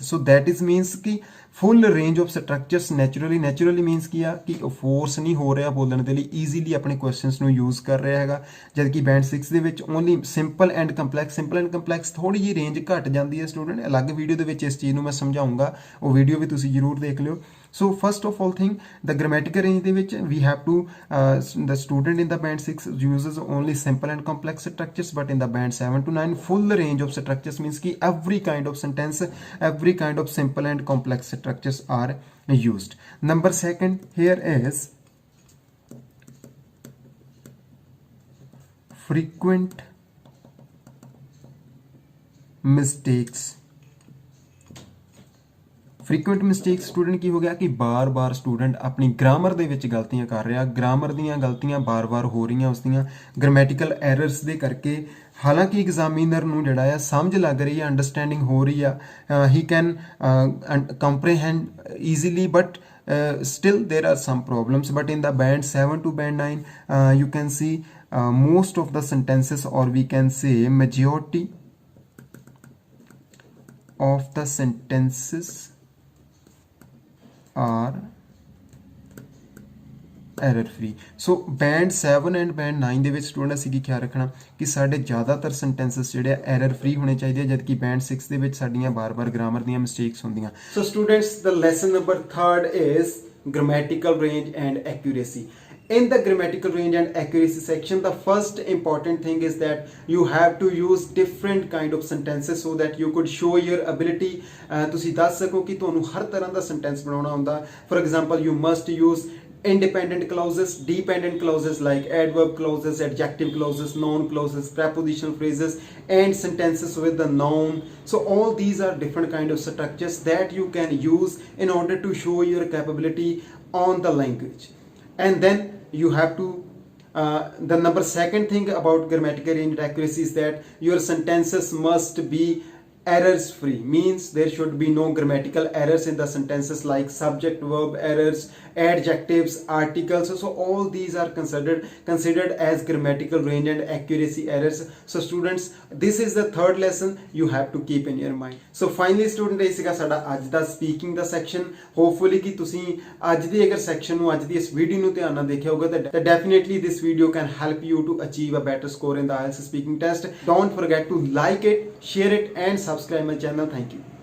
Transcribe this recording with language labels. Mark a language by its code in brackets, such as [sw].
[en] So that is means ਕਿ full range of structures naturally. [pa] Naturally means ਕੀ ਆ ਕਿ force ਨਹੀਂ ਹੋ ਰਿਹਾ ਬੋਲਣ ਦੇ ਲਈ, ਈਜ਼ੀਲੀ ਆਪਣੇ ਕੁਐਸਚਨਸ ਨੂੰ ਯੂਜ਼ ਕਰ ਰਿਹਾ ਹੈਗਾ। ਜਦ ਕਿ ਬੈਂਡ 6 ਦੇ ਵਿੱਚ only simple and complex, simple and complex ਥੋੜੀ ਜਿਹੀ ਰੇਂਜ ਘੱਟ ਜਾਂਦੀ ਹੈ ਸਟੂਡੈਂਟ। ਅਲੱਗ ਵੀਡੀਓ ਦੇ ਵਿੱਚ ਇਸ ਚੀਜ਼ ਨੂੰ ਮੈਂ ਸਮਝਾਉਂਗਾ, ਉਹ ਵੀਡੀਓ ਵੀ ਤੁਸੀਂ ਜ਼ਰੂਰ ਦੇਖ ਲਿਓ। [en] So first of all thing the grammatical range ਦੇ ਵਿੱਚ we have to the student in the band 6 uses only simple and complex structures, but in the band 7 to 9 full range of structures means ki every kind of sentence, every kind of simple and complex structures are used. Number 2 here is frequent mistakes. [pa] Frequent mistakes student ਕੀ ਹੋ ਗਿਆ ਕਿ ਬਾਰ-ਬਾਰ student ਆਪਣੀ grammar ਦੇ ਵਿੱਚ ਗਲਤੀਆਂ ਕਰ ਰਿਹਾ, ਗ੍ਰਾਮਰ ਦੀਆਂ ਗਲਤੀਆਂ ਬਾਰ-ਬਾਰ ਹੋ ਰਹੀਆਂ ਉਸਦੀਆਂ ਗ੍ਰਾਮੈਟੀਕਲ ਐਰਰਸ ਦੇ ਕਰਕੇ। ਹਾਲਾਂਕਿ ਐਗਜ਼ਾਮੀਨਰ ਨੂੰ ਜਿਹੜਾ ਆ ਸਮਝ ਲੱਗ ਰਹੀ ਹੈ, ਅੰਡਰਸਟੈਂਡਿੰਗ ਹੋ ਰਹੀ ਆ, [en] He can comprehend easily, but still there are some problems. But in the band 7 to band 9 you can see most of the sentences, or we can say majority of the sentences are error free. So band 7 and band 9 [pa] ਦੇ ਵਿੱਚ student ਅਸੀਂ ਕੀ ਖਿਆਲ ਰੱਖਣਾ ਕਿ ਸਾਡੇ ਜ਼ਿਆਦਾਤਰ sentences ਜਿਹੜੇ ਆ ਐਰਰ ਫ੍ਰੀ ਹੋਣੇ ਚਾਹੀਦੇ ਆ, ਜਦਕਿ ਬੈਂਡ 6 ਦੇ ਵਿੱਚ ਸਾਡੀਆਂ ਬਾਰ-ਬਾਰ ਗ੍ਰਾਮਰ ਦੀਆਂ ਮਿਸਟੇਕਸ ਹੁੰਦੀਆਂ। [en] So students the lesson number 3rd is grammatical range and accuracy. In the grammatical range and accuracy section, the first important thing is that you have to use different kind of sentences so that you could show your ability. [pa] ਤੁਸੀਂ ਦੱਸ ਸਕੋ ਕਿ ਤੁਹਾਨੂੰ ਹਰ ਤਰ੍ਹਾਂ ਦਾ sentence ਬਣਾਉਣਾ ਹੁੰਦਾ। [en] For example, you must use independent clauses, dependent clauses like adverb clauses, adjective clauses, noun clauses, prepositional phrases, and sentences with the noun. So all these are different kind of structures that you can use in order to show your capability on the language. And then you have to the number second thing about grammatical range and accuracy is that your sentences must be errors free, means there should be no grammatical errors in the sentences like subject verb errors, adjectives, articles. So all these are considered as grammatical range and accuracy errors. So students, this is the 3rd lesson you have to keep in your mind. So finally student, [pa] ਇਹ ਸੀਗਾ ਸਾਡਾ ਅੱਜ ਦਾ speaking ਦਾ section. Hopefully ਕਿ ਤੁਸੀਂ ਅੱਜ ਦੇ ਅਗਰ section ਨੂੰ, ਅੱਜ ਦੀ ਇਸ ਵੀਡੀਓ ਨੂੰ ਧਿਆਨ ਨਾਲ ਦੇਖਿਆ ਹੋਗਾ ਤਾਂ [en] definitely this video can help you to achieve a better score in the IELTS speaking test. Don't forget to like it, share it and subscribe my channel. Thank you.